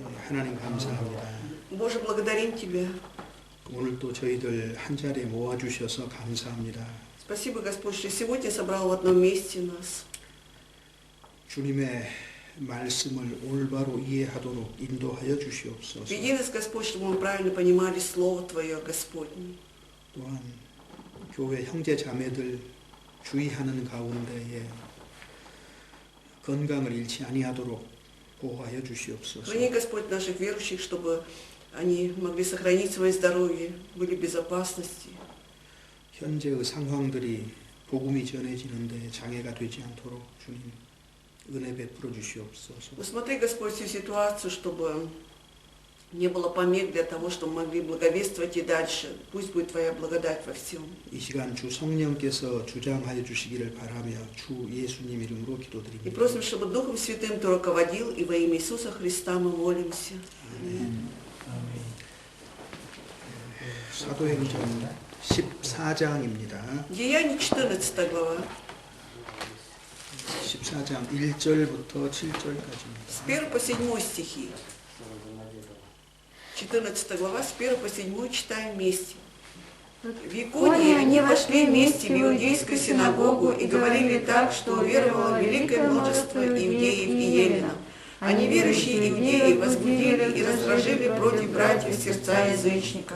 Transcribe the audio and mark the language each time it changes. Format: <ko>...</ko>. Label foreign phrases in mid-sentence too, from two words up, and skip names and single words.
<ko>하나님 감사합니다.</ko> <ru>Боже, благодарим Тебя.</ru> <ko>오늘 또 저희들 한 자리에 모아주셔서 감사합니다.</ko> <ru>Спасибо, Господь, что сегодня собрал в одном месте нас.</ru> <ko>주님의 말씀을 올바로 이해하도록 인도하여 주시옵소서.</ko> <ru>Веди нас, Господь, чтобы мы правильно понимали Слово Твое, Господне.</ru> <ko>또한 교회 형제 자매들 주의하는 가운데에 건강을 잃지 아니하도록 보호하여 주시옵소서.</ko> <ru>Храни, Господь, наших верующих, чтобы они могли сохранить свое здоровье, были в безопасности.</ru> <ko>현재의 상황들이 복음이 전해지는데 장애가 되지 않도록 주님 은혜 베풀어 주시옵소서.</ko> <ru>Усмотри, Господь, всю ситуацию, чтобы не было помех для того, чтобы мы могли благовествовать и дальше. Пусть будет Твоя благодать во всем.</ru> <ko>이 시간 주 성령께서 주장하여 주시기를 바라며 주 예수님 이름으로</ko> <ru>И</ru> <ko>기도드립니다.</ko> <ru>просим, чтобы Духом Святым Ты руководил, и во имя Иисуса Христа мы молимся. Аминь.</ru> <ko>사도행전 14장입니다.</ko> <ru>Деяние 14 глава.</ru> <ko>14장 1절부터 7절까지입니다.</ko> <ru>С 1 по 7 стихи. 14 глава, с 1 по 7 читаем вместе. В Иконии они вошли вместе в иудейскую синагогу и говорили так, что уверовало великое множество иудеев и еленов. А неверующие иудеи возбудили и раздражили против братьев сердца язычников.</ru>